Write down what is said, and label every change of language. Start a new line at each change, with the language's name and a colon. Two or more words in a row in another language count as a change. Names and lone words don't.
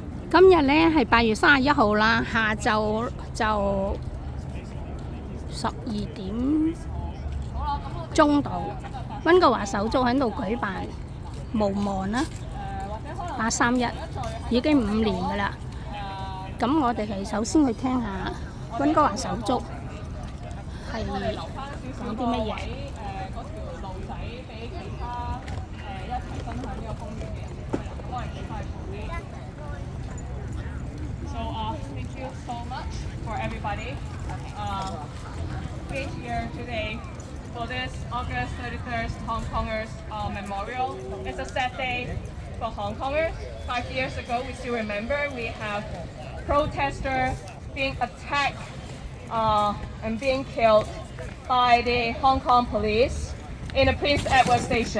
Cantonese: 今日咧係8月31號啦，下晝就12點鐘度，溫哥華手足喺度舉辦無望啦831，已經5年㗎啦。咁我哋係首先去聽下溫哥華手足係講啲乜嘢。嗰條路仔俾其他一齊分享呢個公園嘅人，幫人哋快步啲。
English: So thank you so much for everybody being here today for this August 31st Hong Kongers Memorial. It's a sad day for Hong Kongers. 5 years ago, we still remember we have protesters being attacked and being killed by the Hong Kong police in the Prince Edward Station.